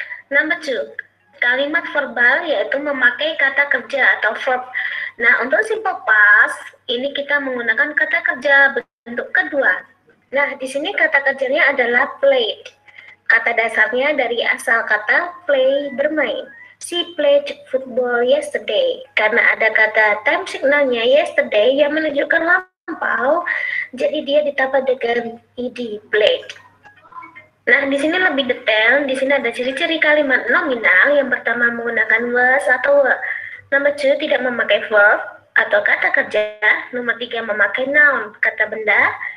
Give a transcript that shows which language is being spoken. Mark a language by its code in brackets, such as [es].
[en] Number 2, [id] kalimat verbal yaitu memakai kata kerja atau verb. Nah, untuk simple past ini kita menggunakan kata kerja bentuk kedua. Nah, di sini kata kerjanya adalah played. Kata dasarnya dari asal kata play, bermain. [en] She played football yesterday. [id] Karena ada kata time signalnya yesterday yang menunjukkan lampau, jadi dia ditambah dengan ed, played. Nah, di sini lebih detail. Di sini ada ciri-ciri kalimat nominal. Yang pertama menggunakan was atau were. Nomor 2 tidak memakai verb atau kata kerja. Nomor 3 memakai noun, kata benda.